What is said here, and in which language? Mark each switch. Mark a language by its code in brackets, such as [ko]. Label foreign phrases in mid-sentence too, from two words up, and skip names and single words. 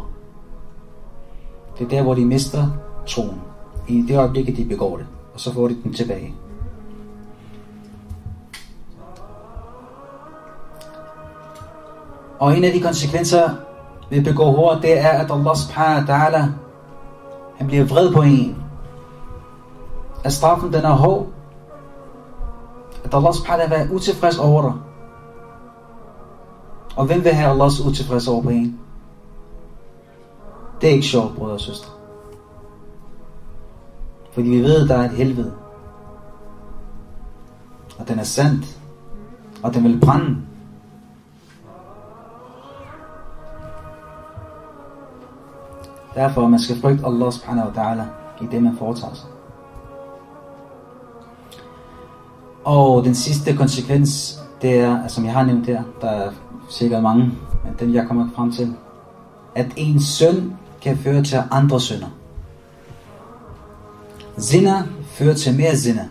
[da] Det er der, hvor de mister troen. I det øjeblik, de begår det. Og så får de den tilbage. Og en af de konsekvenser ved at begå hor, det er, at [ar] الله سبحانه وتعالى, [da] han bliver vred på en. At straffen den er hård. At [ar] الله سبحانه وتعالى [da] er utilfreds over dig. Og hvem vil have Allahs utilfreds over på en? Det er ikke sjovt, brødre og søstre. Fordi vi ved, at der er et helvede. Og den er sandt. Og den vil brænde. Derfor man skal frygte [ar] الله سبحانه وتعالى [da] i det man foretager sig. Og den sidste konsekvens, det er, som jeg har nævnt her, der er sikkert mange, men den jeg kommer frem til, at en synd kan føre til andre synder. Zina fører til mere zina.